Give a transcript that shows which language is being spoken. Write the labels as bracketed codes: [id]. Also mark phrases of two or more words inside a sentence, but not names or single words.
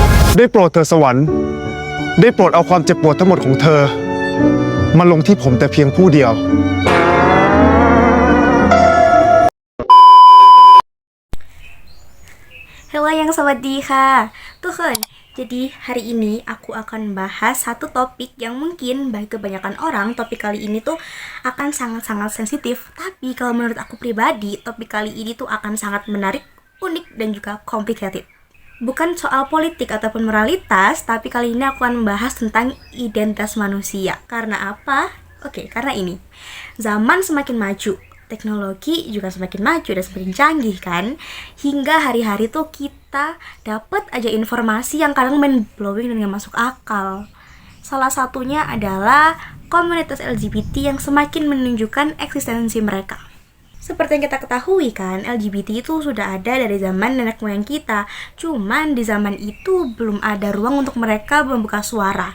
[th] ได้โปรดเถิดสวรรค์ได้โปรดเอาความเจ็บปวดทั้งหมดของเธอมาลงที่ผมแต่เพียงผู้เดียว [id] Halo yang sawadi Tuh kan, jadi hari ini aku akan bahas satu topik yang mungkin bagi kebanyakan orang topik kali ini tuh akan sangat-sangat sensitif. Tapi kalau menurut aku pribadi, topik kali ini tuh akan sangat menarik, unik, dan juga complicated. Bukan soal politik ataupun moralitas, tapi kali ini aku akan membahas tentang identitas manusia. Karena apa? Karena ini. Zaman semakin maju, teknologi juga semakin maju dan semakin canggih kan, hingga hari-hari tuh kita dapat aja informasi yang kadang mind-blowing dan gak masuk akal. Salah satunya adalah komunitas LGBT yang semakin menunjukkan eksistensi mereka. Seperti yang kita ketahui kan, LGBT itu sudah ada dari zaman nenek moyang kita. Cuman di zaman itu belum ada ruang untuk mereka membuka suara.